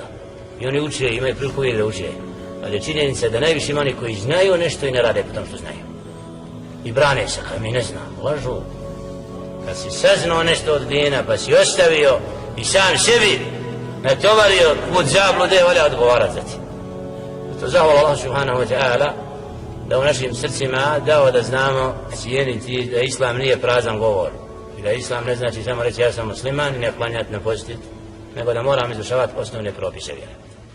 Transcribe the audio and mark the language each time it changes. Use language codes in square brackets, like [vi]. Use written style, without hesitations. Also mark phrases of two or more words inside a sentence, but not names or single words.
[bs] I oni uče, imaju priliku uvijek da uče. Ali je činjenica da najviše ima oni koji znaju nešto i ne rade po tom što znaju. I brane se, kaj mi ne znamo. Lažu. Kad si saznao nešto od dina, pa si ostavio i sam sebi natovario put zablude, valja odgovarati za ti. To zahvala Allah [ar] سبحانه وتعالى [bs] da u našim srcima dao da znamo cijeniti da Islam nije prazan govor i da Islam ne znači samo reći ja sam musliman i ne klanjati, ne postiti, nego da moram izvršavati osnovne propise vjere.